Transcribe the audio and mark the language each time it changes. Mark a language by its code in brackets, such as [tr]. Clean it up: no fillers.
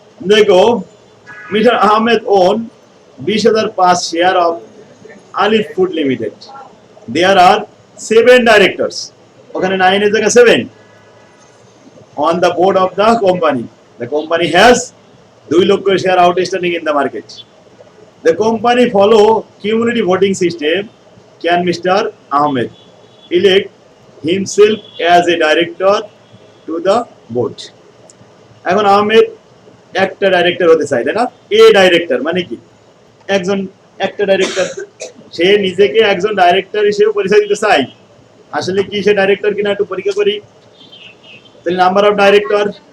[bn] দেখো, [en] Mister Ahmed own 20,005 share of Alif food limited. There are 7 directors, [bn] ওখানে 9 এর জায়গায় 7 [en] on the board of the company. The company has 2 লক্ষ share outstanding in the market. The company follow cumulative voting system. Can Mr. Ahmed elect himself as a director to the board? [bn] এখন আহমেদ একটা director হতে চাই, তাই না? এ director মানে কি? একজন একটা ডাইরেক্টর, সে নিজেকে একজন ডাইরেক্টর হিসেবে পরিচয় দিতে চাই। আসলে কি সে ডাইরেক্টর কিনা একটু পরীক্ষা করি। তাহলে [en] number of director